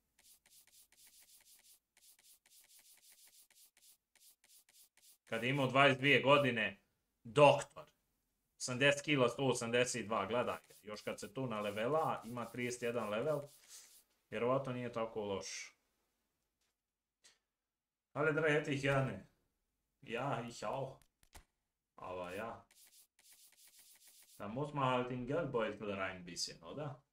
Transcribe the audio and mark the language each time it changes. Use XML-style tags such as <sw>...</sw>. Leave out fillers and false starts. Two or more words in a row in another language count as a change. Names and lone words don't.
<bs>Kad je imao 22 godine, doktor. 80 kila, 182, gledaj. Još kad se tu na levela, ima 31 level, vjerovatno nije tako loš.</bs> <de>Ali da hätte ich gerne. Ja, ich auch. Aber ja. Da muss man halt in Geldbeutel rein ein bisschen, oder?</de>